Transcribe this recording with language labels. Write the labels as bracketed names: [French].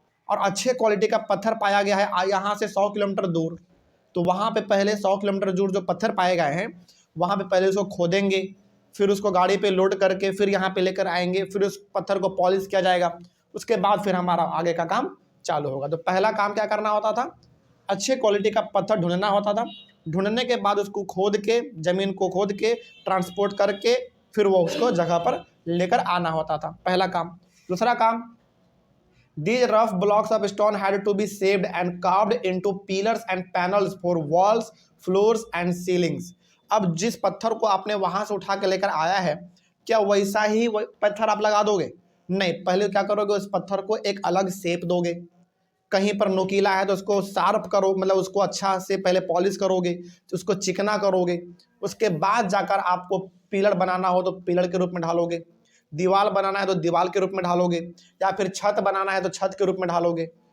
[Hindi] और अच्छे क्वालिटी का पत्थर पाया गया है यहाँ से 100 किलोमीटर दूर, तो वहाँ पे पहले 100 किलोमीटर दूर जो पत्थर पाए गए हैं वहाँ पे पहले उसको खोदेंगे, फिर उसको गाड़ी पे लोड करके फिर यहाँ पे लेकर आएंगे, फिर उस पत्थर को पॉलिश किया जाएगा, उसके बाद फिर हमारा आगे का काम चालू होगा। तो पहला काम क्या करना होता था, अच्छे क्वालिटी का पत्थर ढूंढना होता था, ढूंढने के बाद उसको खोद के, ज़मीन को खोद के ट्रांसपोर्ट करके फिर वो उसको जगह पर लेकर आना होता था, पहला काम। दूसरा काम, [English] these rough blocks of stone had to be shaped and carved into pillars and panels for walls, floors and ceilings। [Hindi] अब जिस पत्थर को आपने वहां से उठा के लेकर आया है, क्या वैसा ही पत्थर आप लगा दोगे? नहीं, पहले क्या करोगे, उस पत्थर को एक अलग शेप दोगे, कहीं पर नोकीला है तो उसको शार्प करो, मतलब उसको अच्छा से पहले पॉलिश करोगे, तो उसको चिकना करोगे, उसके बाद जाकर आपको पिलर बनाना हो तो पिलर के रूप में ढालोगे, दीवार बनाना है तो दीवार के रूप में ढालोगे, या फिर छत बनाना है तो छत के रूप में ढालोगे।